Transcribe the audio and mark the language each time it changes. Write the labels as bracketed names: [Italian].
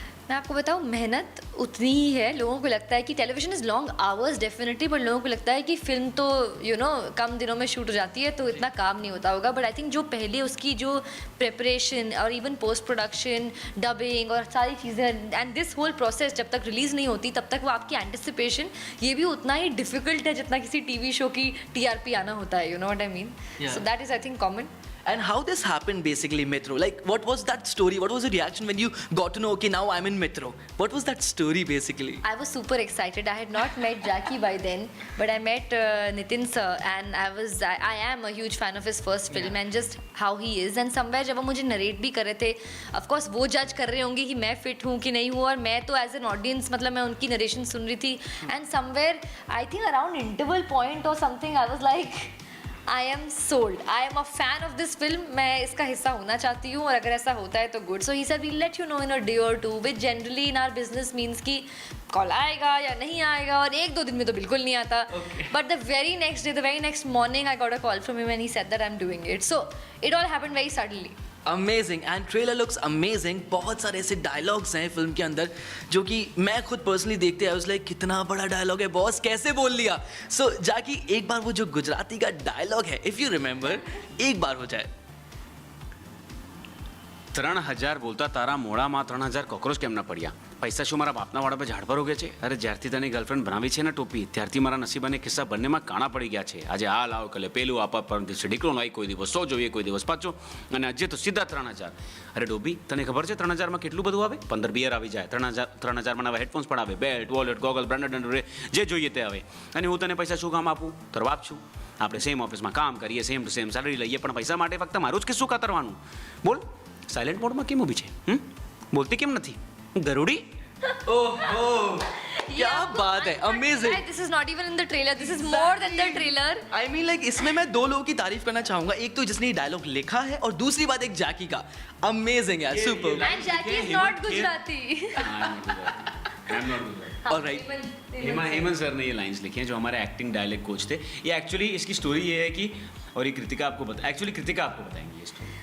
[Hindi] मैं आपको बताऊँ, मेहनत उतनी ही है। लोगों को लगता है कि [English] television is long hours definitely, [Hindi] but लोगों को लगता है कि फिल्म तो कम दिनों में शूट हो जाती है तो इतना काम नहीं होता होगा। [English] but I think [Hindi] जो पहले उसकी जो प्रिपरेशन और इवन पोस्ट प्रोडक्शन, डबिंग और सारी चीज़ें, [English] and this whole process [Hindi] जब तक रिलीज़ नहीं होती तब तक वो आपकी एंटिसिपेशन, ये भी उतना ही डिफिकल्ट है जितना किसी टीवी शो की TRP आना होता है। [English] You know what I mean? So that is I think common. And how this happened basically, Metro? Like, what was that story? What was the reaction when you got to know, okay, now I'm in Metro? What was that story basically? I was super excited. I had not met Jackie by then, but I met Nitin sir, and I am a huge fan of his first film and just how he is. And somewhere [Hindi] जब वो मुझे narrate भी कर रहे थे, [English] of course [Hindi] वो जज कर रहे होंगे कि मैं फिट हूँ कि नहीं हूँ, और मैं तो [English] as an audience [Hindi] मतलब मैं उनकी नरेशन सुन रही थी. [English] And somewhere I think around interval point or something I was like, I am sold. I am a fan of this film. [Hindi] मैं इसका हिस्सा होना चाहती हूँ, और अगर ऐसा होता है तो good. [English] So he said we'll let you know in a day or two, which generally in our business means [Hindi] कि कॉल आएगा या नहीं आएगा, और 1-2 दिन में तो बिल्कुल नहीं आता. [English] But the very next day, the very next morning, I got a call from him and he said that I'm doing it. So it all happened very suddenly. [Hindi] Amazing, [English] And trailer looks amazing. [Hindi] बहुत सारे ऐसे dialogues हैं film के अंदर जो कि मैं खुद पर्सनली देखते हैं, उसमें कितना बड़ा डायलॉग है, बॉस कैसे बोल लिया। सो जाकी, एक बार वो जो गुजराती का डायलॉग है, [English] if you remember, [Hindi] एक बार हो जाए। [Gujarati] 3000 બોલતા તારા મોડામાં 3000 કોક્રોચ કેમ ના પડ્યા? પૈસા શું મારા બાપના વાડા પર ઝાડ પર ઉગે છે? અરે જ્યારથી તને ગર્લફ્રેન્ડ બનાવી છે ને ટોપી, ત્યારથી મારા નસીબ અને કિસ્સા બંનેમાં કાણા પડી ગયા છે. આજે આ લાવ, કલે પેલું આપા, પરંતુ ઢીકલો લાવી કોઈ દિવસ 100 જોઈએ, કોઈ દિવસ 500, અને આજે તો સીધા 3000. અરે ડોબી, તને ખબર છે 3000માં કેટલું બધું આવે? 15 બિયર આવી જાય. 3000માં નવા હેડફોન્સ પણ આવે, બેલ્ટ, વોલેટ, ગોગલ, બ્રાન્ડેડ, જે જોઈએ તે આવે. અને હું તને પૈસા શું કામ આપું? તારો બાપ છું. આપણે સેમ ઓફિસમાં કામ કરીએ, સેમ ટુ સેમ સેલરી લઈએ, પણ પૈસા માટે ફક્ત મારું જ કિસ્સું કાતરવાનું. બોલ, સાયલેન્ટ મોડમાં કેમ ઊભી છે? બોલતી કેમ નથી? ગરુડી? ओहो, [Hindi] क्या बात है, amazing. [English] This is not even in the trailer. This is more than the trailer. I mean like [Hindi] इसमें मैं दो लोगों की तारीफ करना चाहूंगा, एक तो जिसने ये डायलॉग लिखा है और दूसरी बात एक जैकी का. अमेजिंग यार, super. [English] And Jackie is not Gujarati. Alright. [Hindi] Hemant sir ने ये लाइंस लिखी हैं जो हमारे एक्टिंग डायलॉग कोच थे. ये एक्चुअली इसकी स्टोरी ये है कि, और ये कृतिका आपको कृतिका आपको बताएंगी ये स्टोरी.